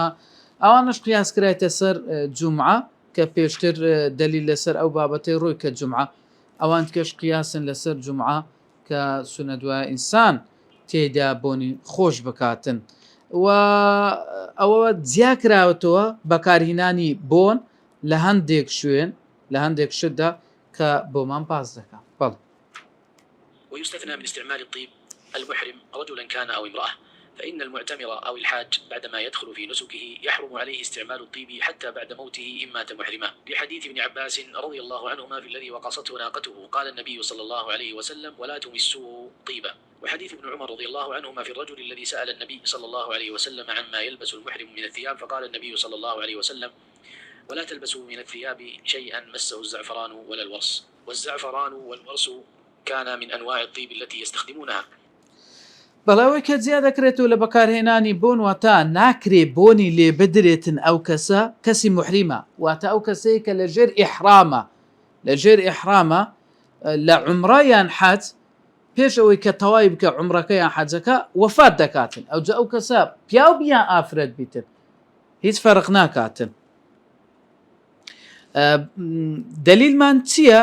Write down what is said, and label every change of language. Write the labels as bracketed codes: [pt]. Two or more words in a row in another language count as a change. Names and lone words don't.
[ckb] ئەوانش قیاس کرایتە سەر جومعە کە پێشتر دەلیل لەسەر ئەو بابەتەی ڕۆی کە جومعە ئەوان کەش قیاسن لەسەر جومعە کە سونە دوای ئینسان تێدا بۆنی خۆش بکاتن و ئەوە جیا کراوەتەوە بەکارهێنانی بۆن لە هەندێک شوێن لە هەندێک شتدا کە بۆمان باز دەکات بەڵ [ar] ويستثنى من استعمال الطيب المحرم رجلا كان أو امرأة فإن المعتمر أو الحاج بعدما يدخل في نسكه يحرم عليه استعمال الطيب حتى بعد موته إن مات محرما لحديث ابن عباس رضي الله عنهما في الذي وقصته ناقته قال النبي صلى الله عليه وسلم ولا تمسوه طيبا وحديث ابن عمر رضي الله عنهما في الرجل الذي سأل النبي صلى الله عليه وسلم عما يلبس المحرم من الثياب فقال النبي صلى الله عليه وسلم ولا تلبسوا من الثياب شيئا مسه الزعفران ولا الورس والزعفران والورس كان من أنواع الطيب التي يستخدمونها [ckb] بەڵاوەی کە جیا دەکرێتەوە لە بەکارهێنانی بۆن واتە ناکرێ بۆنی لێ بدرێتن ئەو کەسە کەسی محریمە واتە ئەو کەسەیە کە لەژێر ئیحرامە لە عومڕەیان حەج پێش ئەوەی کە تەواوی بکە عومڕەکەیان حەجەکە وەفات دەکاتن ئەوجا ئەو کەسە پیاو بیان ئافرەت بیتن هیچ فەرق ناکاتن دلیلمان چییە؟